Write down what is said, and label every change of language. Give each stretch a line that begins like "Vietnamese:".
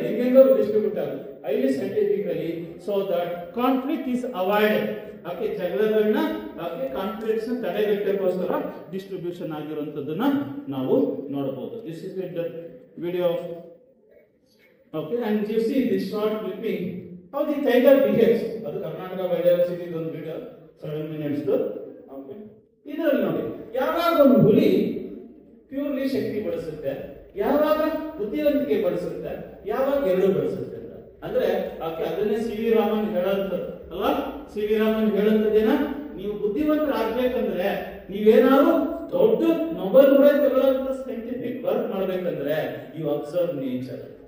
Kannada: ಹೆಂಗೆಂಗೋ distribute ಆಗುತ್ತೆ
English: highly scientifically so that conflict is avoided.
Kannada: ಜಗಳಗಳನ್ನ conflicts ತಡೆಗಟ್ಟೋಸ್ಕರ distribution ಆಗಿರುವಂತದ್ದನ್ನ ನಾವು ನೋಡಬಹುದು.
English: This is the video of and you see this short clipping how the tiger behaves.
Kannada: ಅದು Karnataka biodiversity ಒಂದು video 7 minutes. ಇದರಲ್ಲಿ ನೋಡಿ, ಯಾವಾಗ ಒಂದು ಹುಲಿ ಪ್ಯೂರ್ಲಿ ಶಕ್ತಿ ಬಳಸುತ್ತೆ, ಯಾವಾಗ ಬುದ್ಧಿವಂತಿಕೆ ಬಳಸುತ್ತೆ, ಯಾವಾಗ ಎರಡು ಬಳಸುತ್ತೆ ಅಂತ. ಅಂದ್ರೆ ಅದನ್ನೇ ಸಿ ವಿ ರಾಮನ್ ಹೇಳಂತದ್ದು ಅಲ್ವಾ. ಸಿ ವಿ ರಾಮನ್ ಹೇಳಂತದೇನ, ನೀವು ಬುದ್ಧಿವಂತರಾಗ್ಬೇಕಂದ್ರೆ, ನೀವೇನಾದ್ರು ದೊಡ್ಡ ನೊಬೆಲ್ ಪ್ರೈಸ್ ತಗೊಳ್ಳೋಂತ ಸೈಂಟಿಫಿಕ್ ವರ್ಕ್ ಮಾಡ್ಬೇಕಂದ್ರೆ
English: You observe nature.